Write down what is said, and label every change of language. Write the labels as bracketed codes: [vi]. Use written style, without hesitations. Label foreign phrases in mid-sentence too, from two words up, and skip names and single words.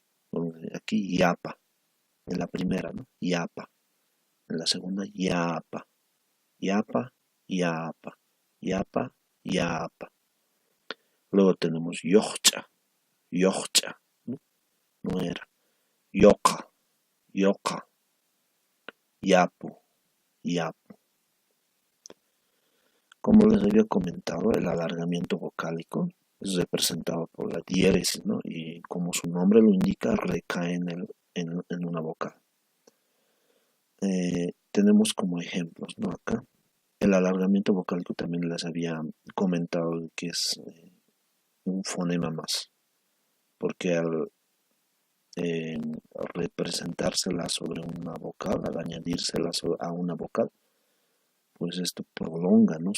[es] Aquí, yapa, en la primera, ¿no? Yapa. En la segunda, [ay] yapa. Yapa, yapa. Yapa, yapa. [es] Luego tenemos [ay] yocha, yocha, [es] ¿no? No era. [ay] Yoka, yoka. Yapu, yapu. [es] Como les había comentado, el alargamiento vocálico es representado por la diéresis, ¿no? Y como su nombre lo indica, recae en una vocal. Tenemos como ejemplos, ¿no? Acá el alargamiento vocálico también les había comentado que es un fonema más, porque al representársela sobre una vocal, al añadírsela a una vocal, pues esto prolonga, ¿no?